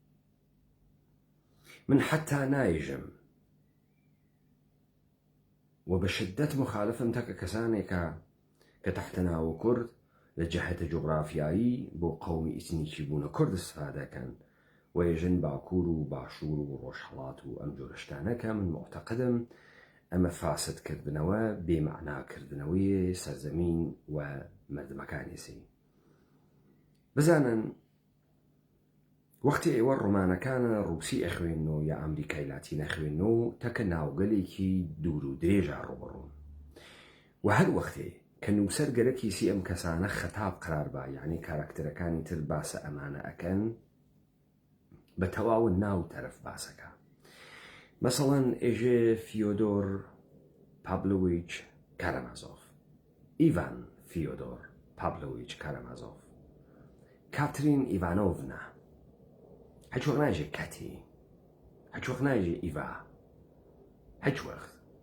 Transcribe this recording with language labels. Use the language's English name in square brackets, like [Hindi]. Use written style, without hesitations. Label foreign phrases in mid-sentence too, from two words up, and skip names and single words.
[Central Kurdish] من حتا نایژم و بە شدەت مخالفم تەکە کەسانێکە کە تەحتەناوە کورد لە جەهەتە جوغرافیایی بۆ قەومی ئیتنیکی بوونە کورد استفادەکەن و ئێژن باکوور و باشوور و ڕۆژهەڵات و ئەم جۆرە شتانەکە من معتەقدم ئەمە فاسدکردنەوە بێمەعناکردنەوەی سەرزەمین و مەردمەکانی سی. بزانن وەختی ئێوە ڕۆمانەکانە ڕووسی ئەخوێنەوە یا ئەمریکای لاتین ئەخوێنەوە تەکە ناوگەلێکی دوور و درێژە ڕۆبەڕوون، و هەر وەختێ کە نووسەر گەرەکی سی ئەم کەسانە خەتاب قرار با، یعنی کارکتەرەکانی تر باسە ئەمانە ئەکەن، بە تەواو ناو تەرەف باسەکە. مەسەڵەن ئێژێ فیۆدۆر پابلۆویچ کارامازۆف، ئیڤان فیۆدۆر پابلۆویچ کارامازۆف، کاترین ئیڤانۆڤنا، هیچ وەخت ناژێ کەتی، هیچ وەخت ناژێ ئیڤا، هیچ وەخت.